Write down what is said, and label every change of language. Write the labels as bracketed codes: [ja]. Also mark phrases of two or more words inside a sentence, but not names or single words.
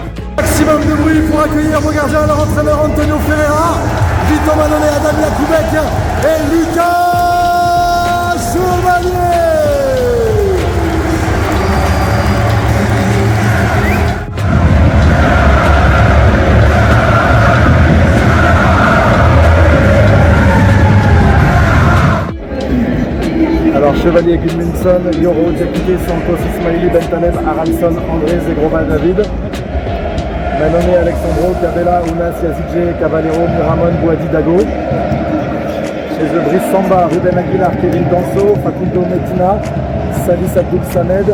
[fr] Maximum de bruit pour accueillir vos gardiens, leur entraîneur Antonio Ferreira, Vito Manone, Adam Yakoubek et Lucas Chevalier. Alors Chevalier, Gudmundsson, Yoro, Diakité, Santos, Ismaili, Bentaleb, Aranson, André, Zegrova, David, Manone, Alexandro, Cabella, Ounas, Yazidje, Cavallero, Muramon, Bouadi, Dago. Chez eux, Brice Samba, Ruben Aguilar, Kevin Danso, Facundo Metina, Salis Abdoul Samed.